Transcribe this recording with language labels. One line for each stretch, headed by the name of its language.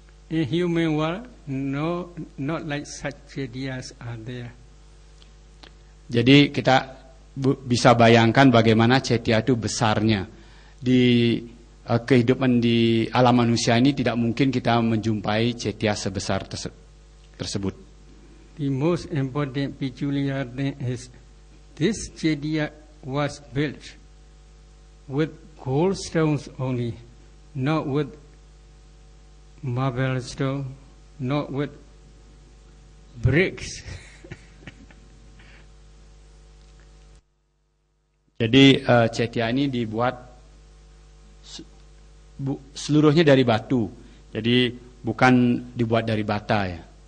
English: In human world, no, not like such Cetyas are there.
Indonesian: Jadi kita bisa bayangkan bagaimana Cetya itu besarnya. Di kehidupan di alam manusia ini tidak mungkin kita menjumpai Cetya sebesar tersebut.
English: The most important peculiar thing is this Cetya was built with gold stones only, not with marble stone, not with bricks.
Indonesian: Jadi Cetya ini dibuat seluruhnya dari batu. Jadi bukan dibuat dari bata ya.